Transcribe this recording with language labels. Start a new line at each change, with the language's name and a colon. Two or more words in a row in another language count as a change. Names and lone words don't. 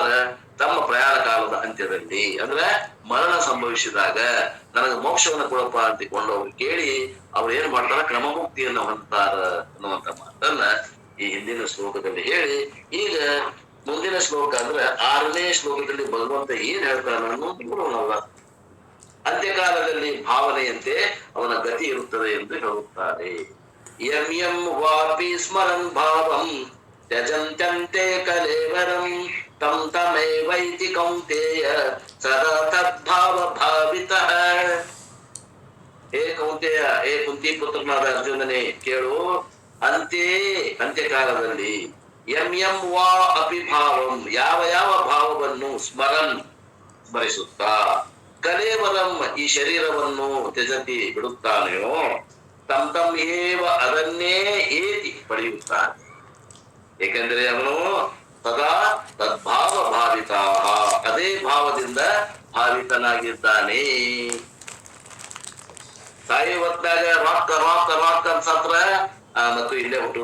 Kannada: ಆದ್ರ ತಮ್ಮ ಪ್ರಯಾಣ ಕಾಲದ ಅಂತ್ಯದಲ್ಲಿ ಅಂದ್ರೆ ಮರಣ ಸಂಭವಿಸಿದಾಗ ನನಗೆ ಮೋಕ್ಷವನ್ನು ಕೊಡಪ್ಪ ಅಂತಿಕೊಂಡು ಅವ್ರು ಕೇಳಿ ಅವ್ರು ಏನ್ ಮಾಡ್ತಾರ ಕ್ರಮಮುಕ್ತಿಯನ್ನ ಹೊಂದ್ತಾರ ಅನ್ನುವಂತ ಮಾತನ್ನ ಈ ಹಿಂದಿನ ಶ್ಲೋಕದಲ್ಲಿ ಹೇಳಿ ಈಗ ಮುಂದಿನ ಶ್ಲೋಕ ಅಂದ್ರೆ 6ನೇ ಶ್ಲೋಕದಲ್ಲಿ ಭಗವಂತ ಏನ್ ಹೇಳ್ತಾನ ಅನ್ನೋದು ನೋಡೋಣಲ್ಲ. ಅಂತ್ಯಕಾಲದಲ್ಲಿ ಭಾವನೆಯಂತೆ ಅವನ ಗತಿ ಇರುತ್ತದೆ ಎಂದು ಹೇಳುತ್ತಾರೆ.
Sanskrit: ಯಂ ಯಂ ವಾಪಿ ಸ್ಮರನ್ ಭಾವಂ ತ್ಯಜಂತ್ಯಂತೆ ಕಲೇವರಂ ತಂ ತಮೇವೈತಿ ಕೌಂತೇಯ ಸದಾ ತದ್ಭಾವ ಭಾವಿತಃ.
Kannada: ಹೇ ಕೌಂತೆಯ, ಹೇ ಕುಂತಿ ಪುತ್ರನಾದ ಅರ್ಜುನನೇ ಕೇಳು, ಅಂತ್ಯಕಾಲದಲ್ಲಿ
Sanskrit: ಯಂ ಯಂ ವಾ ಅಪಿ ಭಾವಂ
Kannada: ಯಾವ ಯಾವ ಭಾವವನ್ನು ಸ್ಮರಿಸುತ್ತಾ ಕಲೇವರಂ ಈ ಶರೀರವನ್ನು ತ್ಯಜತಿ ಬಿಡುತ್ತಾನೆಯೋ
Sanskrit: ತಂ ತಂ ಏವ
Kannada: ಅದನ್ನೇ ಏತಿ ಪಡೆಯುತ್ತಾನೆ. ಏಕೆಂದರೆ ಅವನು
Sanskrit: ಸದಾ ತದ್ಭಾವ ಭಾವಿತ
Kannada: ಅದೇ ಭಾವದಿಂದ ಭಾವಿತನಾಗಿದ್ದಾನೆ. ಸಾಯಿ ಹೊತ್ತಾಗ ರಾಕ್ ರಾಕ್ ರಾಕ್ ಅನ್ಸತ್ರ ಮತ್ತು ಇಲ್ಲೇ ಹುಟ್ಟುದ.